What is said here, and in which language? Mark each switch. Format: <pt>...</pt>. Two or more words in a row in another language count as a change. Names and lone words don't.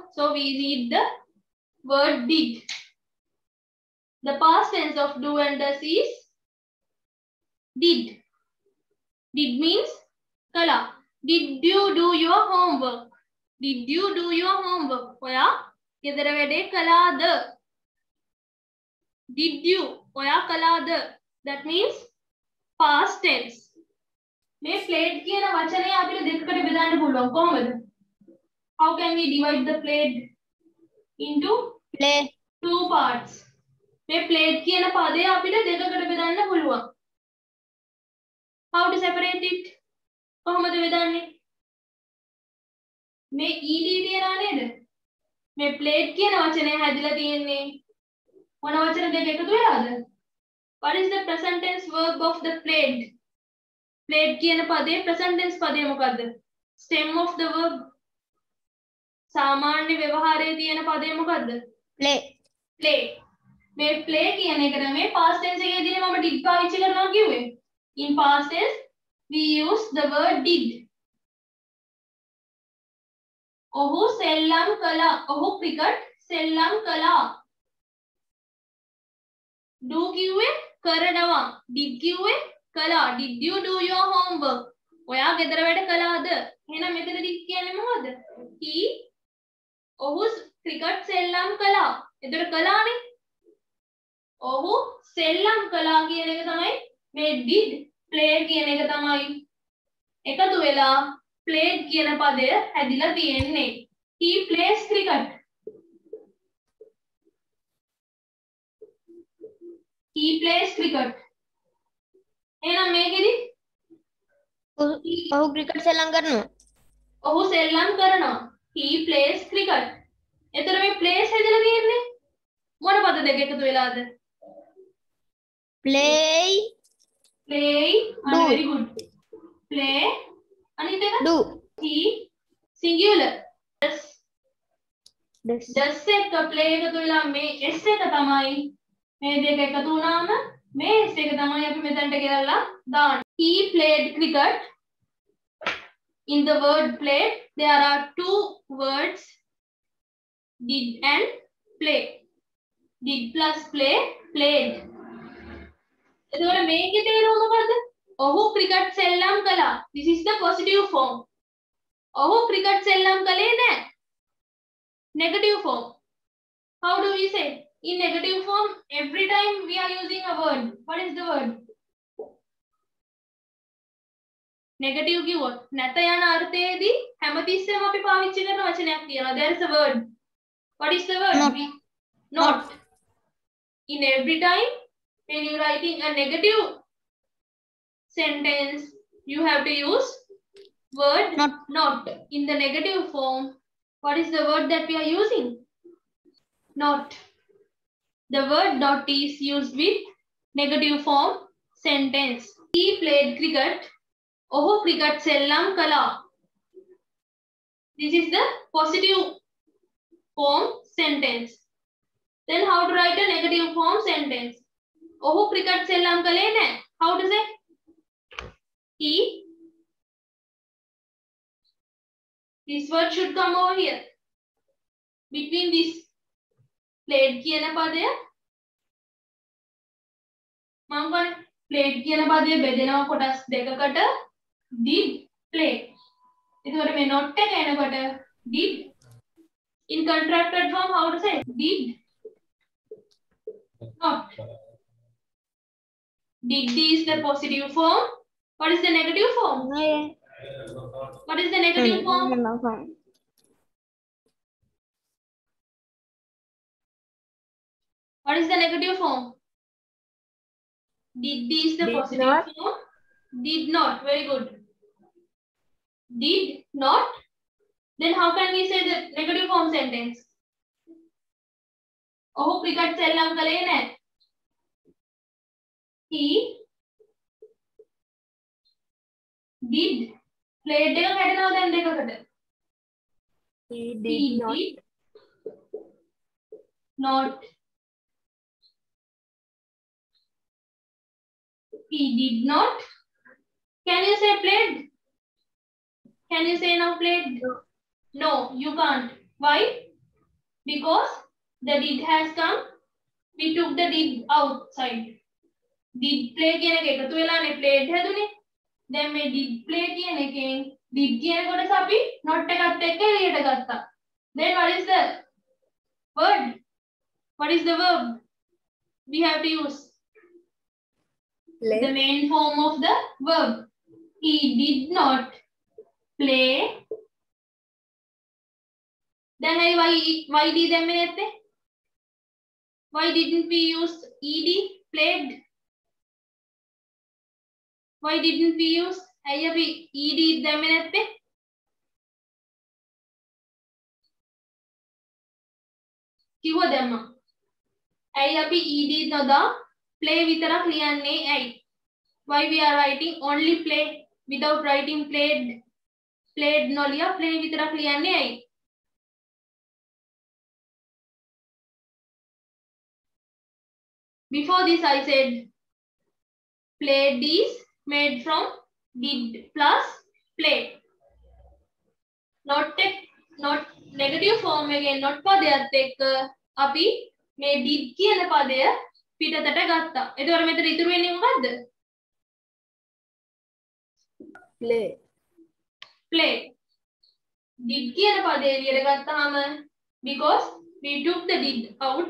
<en>So we need the word did. The past tense of do and does is did. Did means kala. Did you do your homework? Did you do your homework?</en> <si>ඔයා ගෙදර වැඩේ කළාද?</si> <en>Did you?</en> <si>ඔයා කළාද?</si> <en>That means past tense.</en> <si>මේ played කියන වචනය අපිට දෙකකට බෙදන්න පුළුවන්. කොහොමද?</si> <en>How can we divide the played into Play. two parts?</en> <si>මේ played කියන පදය අපිට දෙකකට බෙදන්න පුළුවන්.</si> <en>How to separate it?</en> <si>කොහොමද බෙදන්නේ? මේ ed තියනවා නේද? මේ played කියන වචනය හැදිලා තියෙන්නේ මොන වචන දෙක එකතු වෙලාද?</si> <en>What is the present tense verb of the played?</en> <si>Played කියන පදේ</si> <en>present tense</en> <si>පදේ මොකද්ද?</si> <en>Stem of the verb.</en> <si>සාමාන්‍ය ව්‍යවහාරයේ තියෙන පදේ මොකද්ද?</si> <en>Play.</en> <si>Play. මේ play කියන එකට මේ</si> <en>past tense</en> <si>එකේදී මම did පාවිච්චි කරනවා කිව්වේ.</si> <en>In past tense we use the word did.</en> <si>ඔහු සෙල්ලම් කළා. ඔහු ක්‍රිකට් සෙල්ලම් කළා. do කිව්වේ කරනවා. did කිව්වේ කළා.</si> <en>Did you do your homework?</en> <si>ඔයා ගෙදර වැඩ කළාද? එහෙනම් මෙතනදී කියන්නේ මොකද්ද? he ඔහු ක්‍රිකට් සෙල්ලම් කළා. එතකොට කළානේ. ඔහු සෙල්ලම් කළා කියන එක තමයි මේ</si> <en>did play</en> <si>කියන එක තමයි එකතු වෙලා played කියන පදය හැදිලා තියෙන්නේ.</si> <en>He plays cricket. He plays cricket.</en> <si>එහෙනම් මේකෙදි ඔහු ක්‍රිකට් සෙල්ලම් කරනවා. ඔහු සෙල්ලම් කරනවා.</si> <en>He plays cricket.</en> <si>එතකොට මේ plays හැදලා තියෙන්නේ මොන පද දෙක එකතු වෙලාද?</si> <en>Play. Play. Do. Very good. Play.</en> <si>අනිත් එක</si> <en>Do. he singular. Does. Does.</en> <si>Does එක play එකතු වෙලා මේ s එක තමයි මේ දෙක එකතු වුණාම මේ s එක තමයි අපි මෙතනට ගෙනල්ලා දාන්නේ.</si> <en>He played cricket. In the word played there are two words did and play. Did plus play played.</en> <si>එතකොට මේකේ තේරුම මොකද්ද? ඔහු ක්‍රිකට් සෙල්ලම් කළා.</si> <en>This is the positive form.</en> <si>ඔහු ක්‍රිකට් සෙල්ලම් කළේ නැහැ.</si> <en>Negative form. How do we say? In negative form, every time we are using a word. What is the word?</en> <si>Negative කිව්වොත් නැත යන අර්ථයේදී හැමතිස්සෙම අපි පාවිච්චි කරන වචනයක් තියෙනවා.</si> <en>There is a word. What is the word? Not. Not. In every time when you are writing a negative sentence, you have to use word Not. not. In the negative form, what is the word that we are using? Not. The word not is used with negative form sentence. He played cricket.</en> <si>ඔහු ක්‍රිකට් සෙල්ලම් කළා.</si> <en>This is the positive form sentence. Then how to write a negative form sentence?</en> <si>ඔහු ක්‍රිකට් සෙල්ලම් කළේ නැහැ.</si> <en>How to say? He. This word should come over here. Between this</en> <si>played කියන පදය මම කියන්නේ played කියන පදය බෙදෙනවා කොටස් දෙකකට.</si> <en>Did play.</en> <si>එතකොට මේ not එක එනකොට did.</si> <en>In contracted form, how to say? Did not. Did is the positive form. What is the negative form? What is the negative form? What is the negative form? Did is the Did positive not. form. Did not. Very good. Did not. Then how can we say the negative form sentence?</en> <si>Oh, cricket සෙල්ලම් කළේ නැහැ.</si> <en>He did.</en> <si>Played එක කැඩෙනවා දැන් දෙකකට.</si> <en>He did not. Did not. He did not. Can you say played? Can you say now played? No. No, you can't. Why? Because the did has come. We took the did outside. Did play</en> <si>කියන එක එකතු වෙලානේ played හැදුනේ. දැන් මේ</si> <en>did play</en> <si>කියන එකෙන් did කියන කොටස අපි not එකත් එක්ක එළියට ගත්තා.</si> <en>Then what is the word? What is the verb we have to use? Play. The main form of the verb. He did not play. Then why did them in? Why didn't we use ed? Played. Why didn't we use ed them in?</en> <si>කිව්ව දැම්ම. ඇයි අපි ed නොදා play විතරක් ලියන්නේ ඇයි?</si> <en>Why we are writing only play without writing played?</en> <si>Played නොලිය play විතරක් ලියන්නේ ඇයි?</si> <en>Before this I said played is made from did plus play. Not negative form again not</en> <si>පදයක් එක්ක අපි මේ did කියන පදය පිටතට ගත්තා. එතකොට මෙතන ඉතුරු වෙන්නේ මොකද්ද?</si> <en>Play. Play. Did</en> <si>කියන පදේ එළියට ගත්තාම</si> <en>because we took the did out.</en>